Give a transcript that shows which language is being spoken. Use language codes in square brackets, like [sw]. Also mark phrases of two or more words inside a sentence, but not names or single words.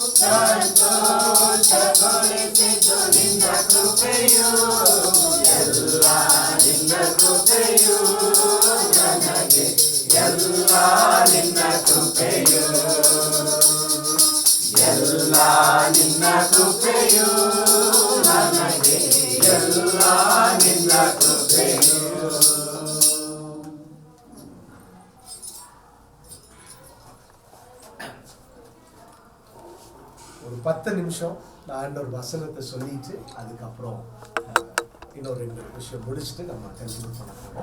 [kn] ಸಂತೋಷಗೊಳಿಸಿದ್ದು ನಿನ್ನ ಕೃಪೆಯು ಎಲ್ಲ ನಿನ್ನ ಕೃಪೆಯು ನನಗೆ ಎಲ್ಲ ನಿನ್ನ ಕೃಪೆಯು ಎಲ್ಲ ನಿನ್ನ ಕೃಪೆಯು ನನಗೆ ಎಲ್ಲ ನಿನ್ನ ಕೃಪೆಯು [ta] ஒரு 10 நிமிஷம் நான் ஒரு வசனத்தை சொல்லிட்டு அதுக்கப்புறம் இன்னொரு 2 விஷயம் முடிச்சுட்டு நம்ம கண்டினியூ பண்ண போகிறோம்.